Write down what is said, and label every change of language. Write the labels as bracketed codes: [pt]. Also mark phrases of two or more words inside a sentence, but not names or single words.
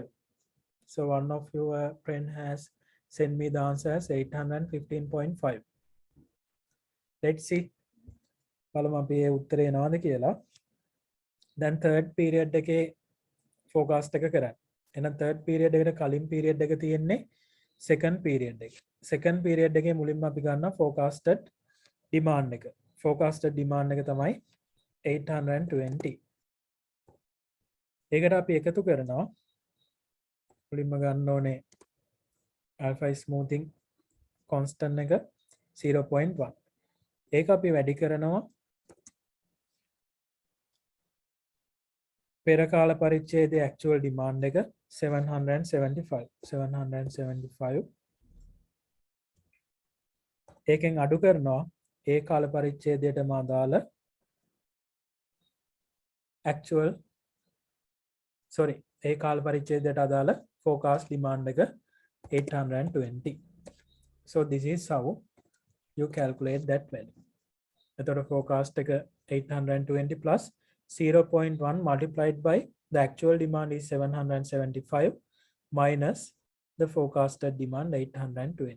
[en] So one of your friend has sent me the answer as 815.5. Let's see. [si] බලමු අපි ඒ උත්තරේ එනවද කියලා. [en] Then third period [si] එකේ forecast එක කරන්න. එහෙනම් [en] third period [si] එකට කලින් period එක තියෙන්නේ [en] second period [si] එක. [en] Second period [si] එකේ මුලින්ම අපි ගන්නවා [en] forecasted demand [si] එක. [en] Forecasted demand [si] එක තමයි 820. ඒකට අපි එකතු කරනවා මුලින්ම ගන්න ඕනේ [en] alpha smoothing constant [si] එක 0.1. ඒක අපි වැඩි කරනවා පෙර කාල පරිච්ඡේදයේ [en] actual demand [si] එක 775. ඒකෙන් අඩු කරනවා ඒ කාල පරිච්ඡේදයටම අදාළ ඒ කාල පරිච්ඡේදයට අදාළ [en] forecast demand [si] එක 820. [en] So this is how you calculate that value. එතකොට forecast එක 820 plus 0.1 multiplied by the actual demand is 775 minus the forecasted demand 820.